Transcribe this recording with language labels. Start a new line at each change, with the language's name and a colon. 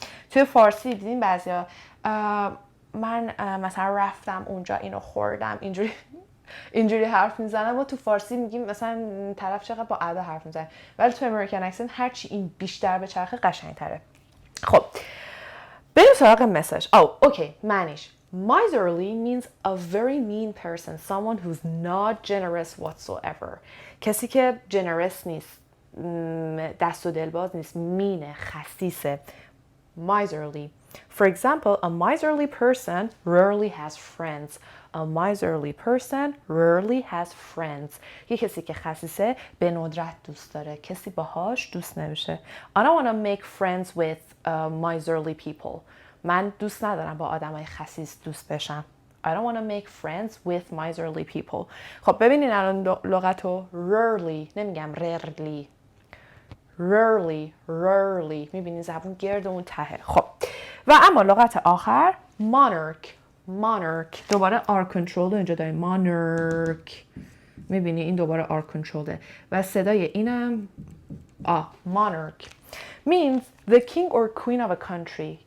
Persian: توی فارسی دیدین بعضیا من مثلا رفتم اونجا اینو خوردم اینجوری حرف میزنم و تو فارسی میگیم مثلا طرف چقدر با ادا حرف میزنه، ولی تو امریکن اکسنت هرچی این بیشتر به چرخه قشنگتره. خب بریم سراغ مسج. اوکی معنیش
English: miserly means a very mean person, someone who's not generous whatsoever.
Persian: کسی که generous نیست، دست و دلباز نیست، مینه، خسیسه.
English: miserly. For example, a miserly person rarely has friends. A miserly person rarely has friends.
Persian: یه کسی که خسیسه به ندرت دوست داره، کسی باهاش دوست نمیشه.
English: I don't want to make friends with miserly people.
Persian: من دوست ندارم با آدمای خسیس دوست بشم.
English: I don't want to make friends with miserly people.
Persian: خب ببینین الان لغتو rarely، نمیگم rarely. rarely میبینین زبون گرد اون تهه. خب و اما لغت آخر monarch. دوباره آر کنترل اینجا داریم.
English: monarch
Persian: میبینی این دوباره آر کنترله و صدای اینم
English: monarch means the king or queen of a country.